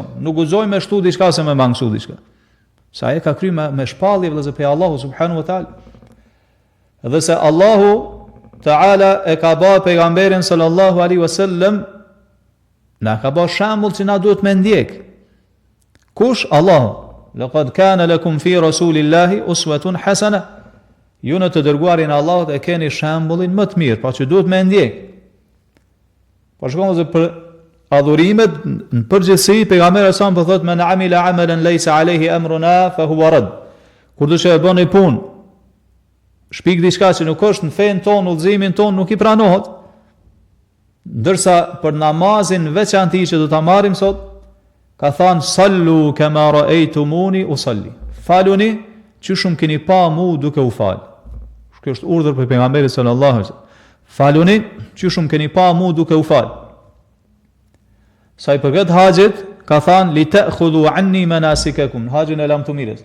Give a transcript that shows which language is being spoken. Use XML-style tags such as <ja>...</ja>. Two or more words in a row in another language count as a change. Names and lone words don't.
<sq>Nuk guxoj me shtu diçka se me mangsu diçka. Sa e ka kryer me shpallje vëllezër pe Allahu</sq> <ar>سبحانه وتعالى.</ar> <sq>Dhe se Allahu Taala e ka bërë pejgamberin</sq> <ar>صلى الله عليه وسلم,</ar> <sq>na ka bërë shembull që na duhet me ndjek. Kush? Allahu.</sq> <ar>لقد كان لكم في رسول الله أسوة حسنة.</ar> <sq>Ju në të dërguarin Allahut e keni shembullin më të mirë, pa që duhet me ndjek. Po shkojmë për adhurimet në përgjithësi, pejgamberi sa më thotë</sq> <ar>من عمل عملا ليس عليه أمرنا فهو رد.</ar> <sq>Kur do të bëni punë, shpik diçka që nuk është në fen ton, udhëzimin ton, nuk i pranohet. Ndërsa për namazin veçantë që do ta marrim sot, ka thënë</sq> <ar>صلوا كما رأيتموني أصلي.</ar> <sq>Faluni që shumë keni pa mu duke u fal. Kjo është urdhër për pejgamberin</sq> <ar>صلى الله عليه وسلم.</ar> <sq>Faluni që shumë keni pa mu duke u fal. Sa i përket haxhit, ka thënë</sq> <ar>لتأخذوا عني مناسككم.</ar> <sq>Haxhin e lam tumiles.</sq>